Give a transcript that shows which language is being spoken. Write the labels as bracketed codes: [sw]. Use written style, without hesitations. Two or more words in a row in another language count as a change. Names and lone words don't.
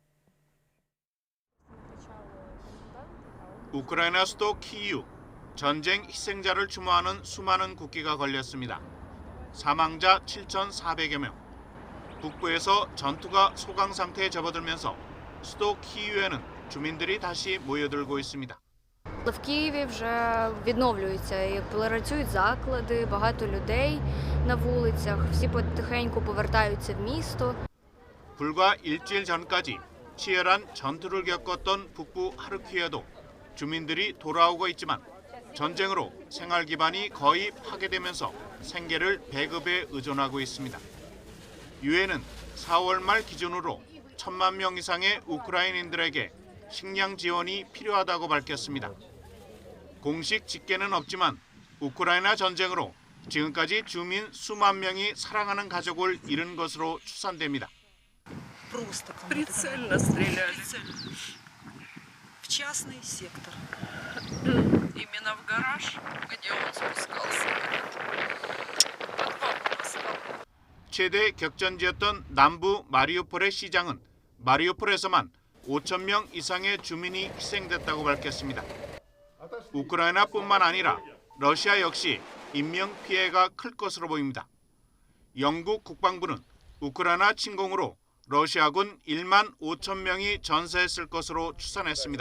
[ko] 우크라이나 수도 키이우, 전쟁 희생자를 추모하는 수많은 국기가 걸렸습니다. 사망자 7,400여 명. 북부에서 전투가 소강 상태에 접어들면서 수도 키이우에는 주민들이 다시 모여들고 있습니다. [uk] В Києві вже відновлюються і працюють заклади, багато людей на вулицях, всі потихеньку повертаються в місто. [ko] 불과 일주일 전까지 치열한 전투를 겪었던 북부 하르키우에도 주민들이 돌아오고 있지만 전쟁으로 생활 기반이 거의 파괴되면서 생계를 배급에 의존하고 있습니다. 유엔은 4월 말 기준으로 1,000만 명 이상의 우크라이나인들에게 식량 지원이 필요하다고 밝혔습니다. 공식 집계는 없지만 우크라이나 전쟁으로 지금까지 주민 수만 명이 사랑하는 가족을 잃은 것으로 추산됩니다. [ru] Прицельно стреляли. В частный сектор. Именно в гараж, где он спускался. Подвал поставил. [ko] 최대 격전지였던 남부 마리우폴의 시장은 마리우폴에서만 5천 명 이상의 주민이 희생됐다고 밝혔습니다. 우크라이나뿐만 아니라 러시아 역시 인명 피해가 클 것으로 보입니다. 영국 국방부는 우크라이나 침공으로 러시아군 1만 5천 명이 전사했을 것으로 추산했습니다.